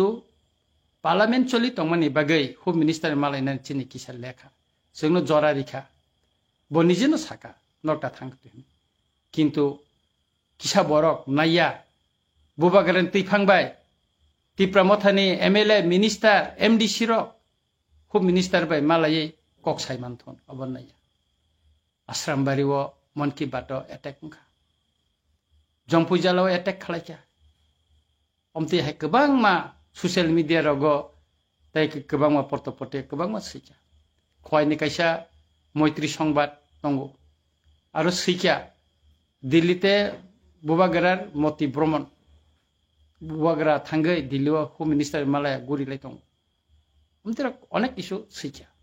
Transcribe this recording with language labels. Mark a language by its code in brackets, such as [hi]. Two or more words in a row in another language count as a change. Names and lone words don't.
[trp] पार्लियामेन्ट चलि तंमानि बागै होम मिनिस्टार मालायनानै चिनि किसा लेखा जोंनो जरा रिखा बनिजेनो साका नटा थांखो किन्तु किसा बरक नाया बुबागारानि तैफांबाय तिप्रामथानि एमएलए मिनिस्टार एमडीसी रो होम मिनिस्टार बाय मालायै कक साइमानथन अबनाया आश्रामबारिओ मन की बात एटेक खा जंपुजालाव एटेक खालायखा अमति हाय गोबां मा ससियेल मीडिया रगो ताइ गोबां मा पटपटे गोबां मा सैखा खयनि कायसा मैत्री संबाद दंगो आरो सैखा दिल्लीते बुबागारार मति भ्रमण बुबागारा थांगै दिल्लीआव होम मिनिस्टार मालाया गुरिलाय दं हमतेरा अनेक किसु सैखा